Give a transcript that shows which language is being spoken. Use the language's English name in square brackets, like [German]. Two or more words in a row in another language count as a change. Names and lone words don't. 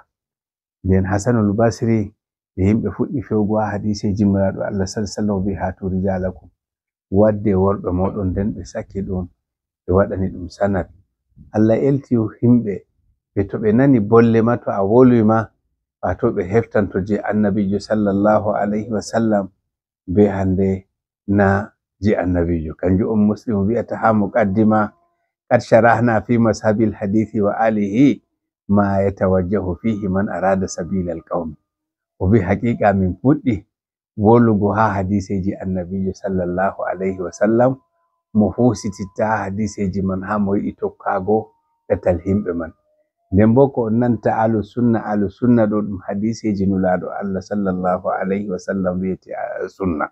[Fula] Nden Hasanul Basri e yimɓe fuɗɗi fewgo ha hadiseji nulaɗo Allah [Arabic] صلى الله عليه وسلم [Fula] wi [Arabic] هاتوا رجالكم, [Fula] wadde worɓe moɗon, nden ɓe saki ɗum ɓe waɗani ɗum sanad. Allah elti himɓe ɓe to ɓe nani bolle ma, to a wolwi ma, wato ɓe heftanto je annabijo [Arabic] صلى الله عليه وسلم [Fula] be hande na je annabijo. Kanjum on Muslim wi'ata ha muqaddima, [Arabic] قد شرحنا في مذاهب الحديث وعلله ما يتوجه فيه من أراد سبيل القوم. [Fula] O bi haqiqa min fuɗɗi wolugo ha hadiseji annabijo [Arabic] صلى الله عليه وسلم, [Fula] mo husititta ha hadiseji man ha mo yiɗi tokkago ɗatal himɓe man. Nden bo ko nanta [Arabic] أهل السنة [Fula] ɗo ɗum hadiseji nulaɗo Allah [Arabic] صلى الله عليه وسلم [Fula] wiyete sunna.